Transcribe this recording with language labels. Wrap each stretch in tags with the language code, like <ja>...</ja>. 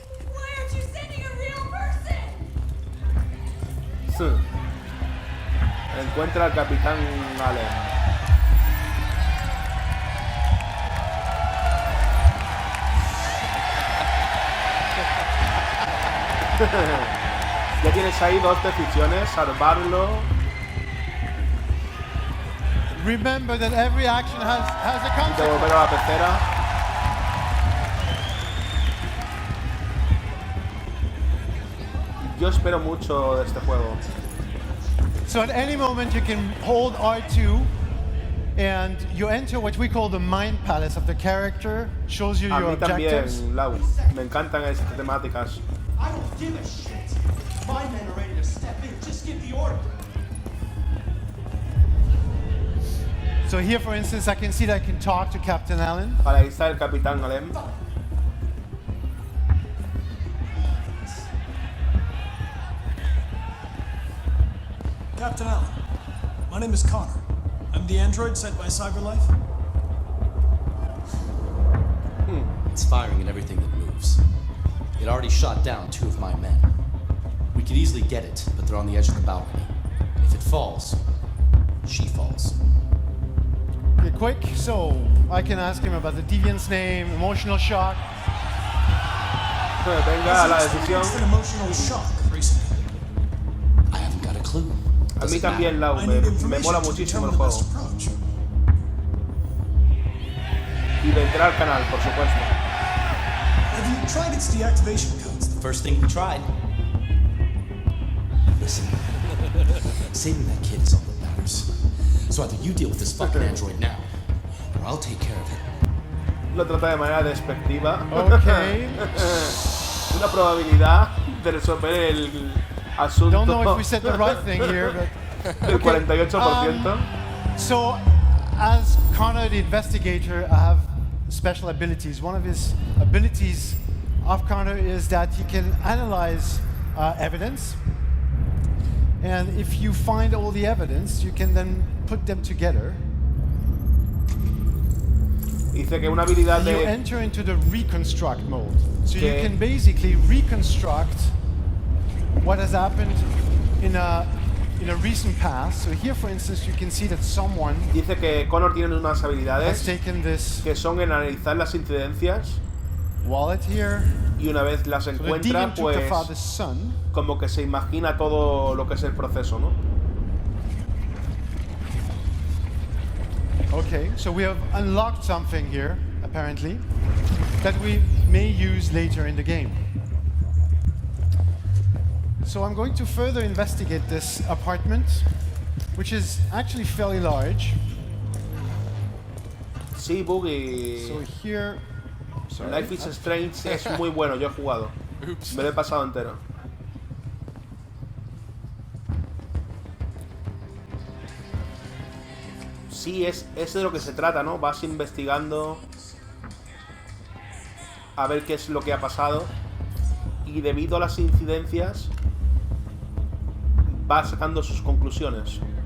<en>Why aren't you sending a real person?</en> <es>Encuentra al capitán Allen. Ya tienes ahí dos decisiones, salvarlo.</es> <en>Remember that every action has a consequence.</en> <es>Devolver a la pecera. Yo espero mucho de este juego.</es> <en>So at any moment you can hold R2 and you enter what we call the mind palace of the character, shows you your objectives.</en> <es>También, Lau, me encantan estas temáticas.</es> <en>I don't give a shit. My men are ready to step in. Just give the order. So here, for instance, I can see that I can talk to Captain Allen.</en> <es>Vale, ahí está el capitán Allen.</es> <en>Captain Allen, my name is Connor. I'm the android sent by CyberLife. It's firing at everything that moves. It already shot down 2 of my men. We could easily get it, but they're on the edge of the balcony. If it falls, she falls. Okay, quick, so I can ask him about the deviant's name, emotional shock.</en> <es>Venga, la decisión.</es> <en>An emotional shock recently. I haven't got a clue.</en> <es>A mí también, Lau, me mola muchísimo el juego. Y vendrá al canal, por supuesto.</es> <en>Have you tried its deactivation codes? The first thing we tried. Listen, saving that kid is all that matters. So either you deal with this fucking android now, or I'll take care of it.</en> <es>Lo trata de manera despectiva.</es> <en>Okay.</en> <es>Una probabilidad de resolver el asunto.</es> <en>Don't know if we said the right thing here, but</en> <es>del 48%.</es> <en>So, as Connor the investigator, I have special abilities. One of his abilities of Connor is that he can analyze evidence. And if you find all the evidence, you can then put them together.</en> <es>Dice que una habilidad</es> <en>and</en> <es>de...</es> <en>You enter into the reconstruct mode. So you can basically reconstruct what has happened in a recent past. So here, for instance, you can see that someone</en> <es>Dice que Connor tiene unas habilidades</es> <en>has taken this</en> <es>que son en analizar las incidencias</es> <en>wallet here.</en> <es>Y una vez las encuentra, pues como que se imagina todo lo que es el proceso, ¿no?</es> <en>Okay, so we have unlocked something here, apparently, that we may use later in the game. So I'm going to further investigate this apartment, which is actually fairly large.</en> <es>Sí, Boogie.</es> <en>So here, sorry.</en> <es>Life is Strange es muy bueno, yo he jugado. Me lo he pasado entero. Sí, es de lo que se trata, ¿no? Vas investigando a ver qué es lo que ha pasado y debido a las incidencias va sacando sus conclusiones.</es>